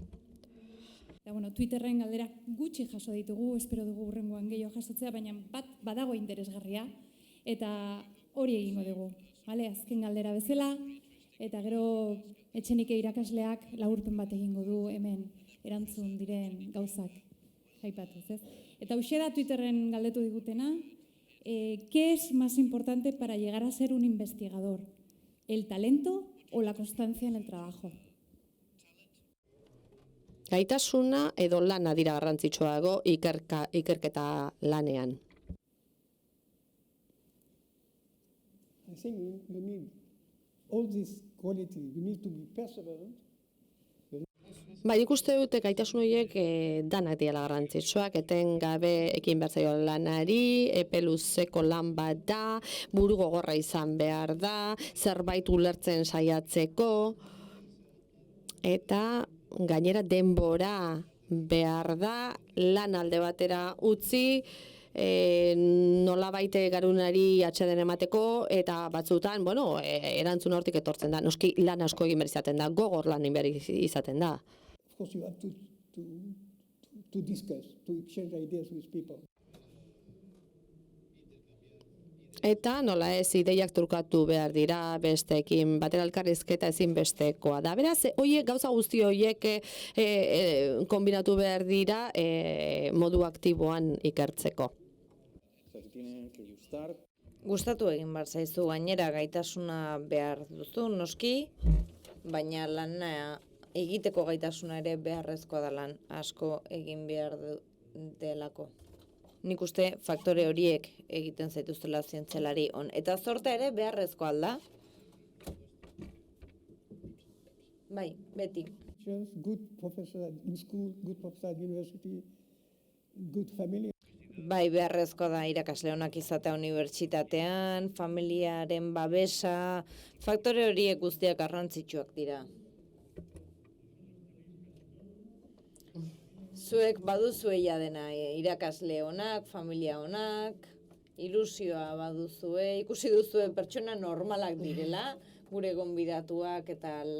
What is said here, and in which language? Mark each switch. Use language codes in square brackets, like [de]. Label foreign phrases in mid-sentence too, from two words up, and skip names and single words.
[eu] Eta, Twitterren galdera gutxi jaso ditugu, espero dugu hurrengoan gehiago jasotzea, baina bat badago interesgarria, eta hori egingo dugu. Azken galdera bezala, eta gero Etxenike irakasleak laburpen bat egingo du hemen erantzun diren gauzak aipatuz, ez? Eta hauxe da Twitterren galdetu digutena, [es] ¿qué es más importante para llegar a ser un investigador? ¿El talento o la constancia en el trabajo? [eu] Gaitasuna edo lana dira garrantzitsuago ikerketa lanean. [en] I think you need all this quality. You need to be perseverant. [eu] Bai, ikuste dute gaitasun horiek danak dira garrantzitsuak, etengabe ekin behar zaio lanari, epe luzeko lan bat da, buru gogorra izan behar da, zerbait ulertzen saiatzeko, eta gainera denbora behar da, lan alde batera utzi, nolabait garunari atxeden emateko, eta batzutan, erantzun hortik etortzen da, noski lan asko egin behar izaten da, gogor lan behar izaten da. [en] Of course, you have to discuss, to exchange ideas with people. [eu] Eta nola ez ideiak trukatu behar dira besteekin, batera elkarrizketa ezinbestekoa da. Beraz, gauza guzti horiek kombinatu behar dira modu aktiboan ikertzeko. Gustatu egin behar zaizu, gainera gaitasuna behar duzu, noski, baina lana egiteko gaitasuna ere beharrezkoa da lan asko egin behar delako. Nik uste faktore horiek egiten zaituztela zientzialari on. Eta zortea ere beharrezkoa alda? Bai, beti. [en] Good professor in school, good professor at university, good family. [eu] Bai, beharrezkoa da irakasle onak izatea unibertsitatean, familiaren babesa, faktore horiek guztiak garrantzitsuak dira. Zuek baduzue ja dena, irakasle onak, familia onak, ilusioa baduzue, ikusi duzue pertsona normalak direla, gure gonbidatuak eta